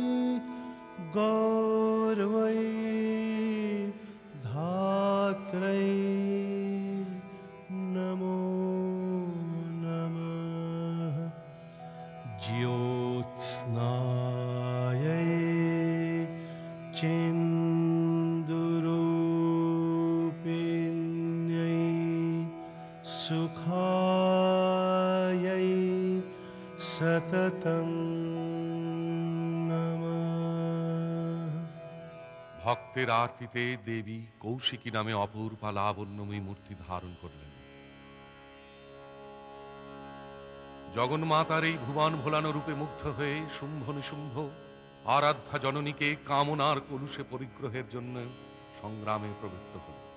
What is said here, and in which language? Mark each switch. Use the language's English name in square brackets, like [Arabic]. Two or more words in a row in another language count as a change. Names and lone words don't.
[Sanskrit] गौर्वै धात्रै नमो नमः ज्योत्स्नायै चेन्दुरूपिण्यै सुखायै सततं [Bangla] ভক্তের আরতিতে দেবী কৌশিকী নামে অপূর্বা লাবণ্যময়ী মূর্তি ধারণ করলেন। জগন্মাতার এই ভুবন ভোলানো রূপে মুগ্ধ হয়ে শুম্ভ নিশুম্ভ আরাধ্যা জননীকে কামনার কলুষে পরিগ্রহের জন্য সংগ্রামে প্রবৃত্ত হল।